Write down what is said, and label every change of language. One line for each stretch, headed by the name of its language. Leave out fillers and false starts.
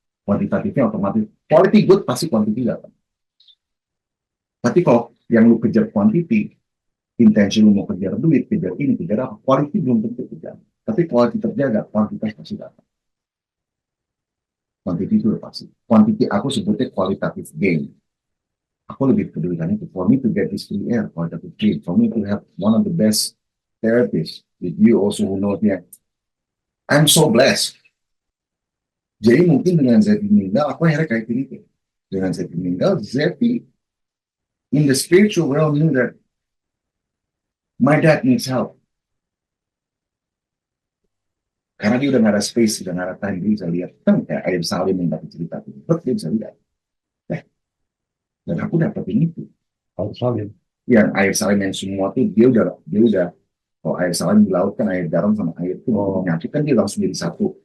Indonesian: Kuantitatifnya otomatis,
English: quality good
Indonesian: pasti quantity dapat. Tapi kalau yang lu kejar quantity, intensi lu mau kejar duit, kejar ini, kejar apa, quality belum tentu kejar. Tapi quality terjaga, kuantitas pasti dapat. Quantity itu udah pasti. Quantity aku sebutnya qualitative gain. Aku lebih pedulikan itu.
English: For me to get this free air, qualitative gain. For me to have one of the best therapists, with you also who knows me, I'm so blessed.
Indonesian: Jadi mungkin dengan Zepi meninggal, aku akhirnya kayak gini. Dengan Zepi meninggal,
English: Zepi in the spiritual realm knew that my dad needs help.
Indonesian: Karena dia udah gak ada space, udah gak ada time, dia bisa lihat. Kan kayak Ayam Salim yang dapat cerita. Dia bisa lihat. Dan aku dapetin itu. Ayam Salim. Yang Ayam Salim yang semua tuh, dia udah kalau air salim di laut kan air garam sama air itu nyatu kan dia langsung jadi satu.